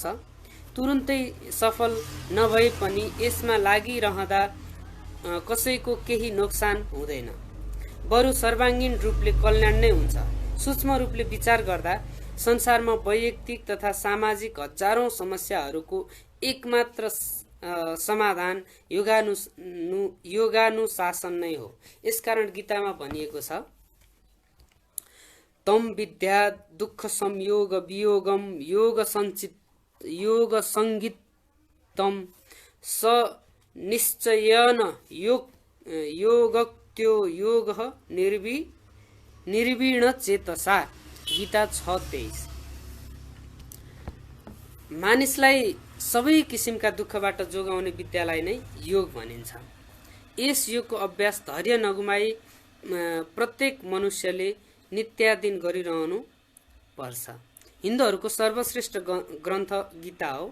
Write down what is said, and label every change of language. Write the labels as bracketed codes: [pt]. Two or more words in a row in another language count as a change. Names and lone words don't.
[ne] तुरुन्तै सफल नभए पनि यसमा लागिरहँदा कसैको केही नोक्सान हुँदैन, बरु सर्वाङ्गीण रूपले कल्याण नै हुन्छ। सूक्ष्म रूपले विचार गर्दा संसारमा वैयक्तिक तथा सामाजिक हजारौं समस्याहरूको एकमात्र समाधान योगानुशासन नै हो। यसकारण गीतामा भनिएको छ, [sa] तम विद्या दुःख संयोग वियोगम योग संगीतम स निश्चयन योगक्त्यो योग निर्वीण चेतसा। [ne] गीता 6:23। मानिसलाई सबै किसिमका दुःखबाट जोगाउने विद्यालाई नै योग भनिन्छ। यस योगको अभ्यास धैर्य नगुमाई प्रत्येक मनुष्यले नित्यादिन गरिरहनु पर्छ। हिन्दूहरूको सर्वश्रेष्ठ ग्रन्थ गीता हो।